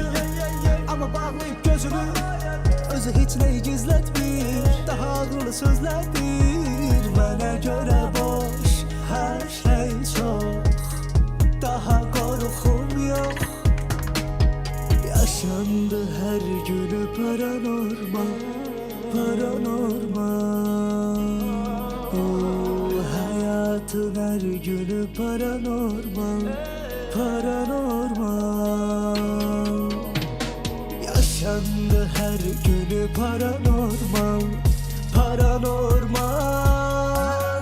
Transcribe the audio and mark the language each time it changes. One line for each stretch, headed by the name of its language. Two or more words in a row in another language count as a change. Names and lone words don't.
Azerbaijani: Amma bağlayıb gözünü, özü heç nəyi gizlətmir. Daha ağırlı sözlərdir. Mənə görə boş, hər şey çox. Daha qorxum yox. Yaşandı hər günü paranormal, paranormal.
Turkish: Hayatın her günü paranormal, paranormal.
Azerbaijani: Yaşandı her günü paranormal, paranormal.